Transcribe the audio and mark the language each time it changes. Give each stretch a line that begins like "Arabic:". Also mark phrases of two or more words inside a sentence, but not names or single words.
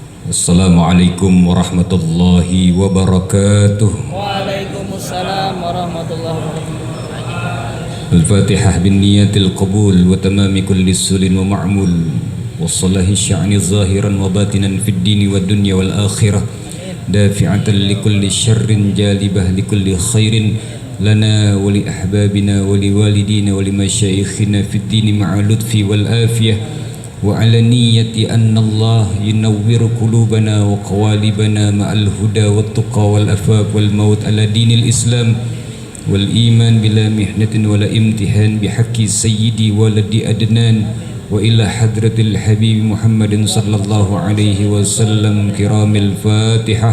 Arabic: السلام عليكم ورحمة الله وبركاته. وعليكم السلام ورحمة الله وبركاته. الفاتحة بنية القبول وتمام كل سول ومأمول وصلاح الشأن ظاهرا وباطنا في الدين والدنيا والآخرة دافعة لكل شر جالبة لكل خير لنا ولأحبابنا و لوالدينا ولمشايخنا في الدين مع اللطف والعافية وعلى نية أن الله ينور قلوبنا وقوالبنا مع الهدى والتقى والأفاق والموت على دين الإسلام والإيمان بلا محنة ولا امتحان بحق سيدي ولد أدنان وإلى حضرة الحبيب محمد صلى الله عليه وسلم كرام الفاتحة.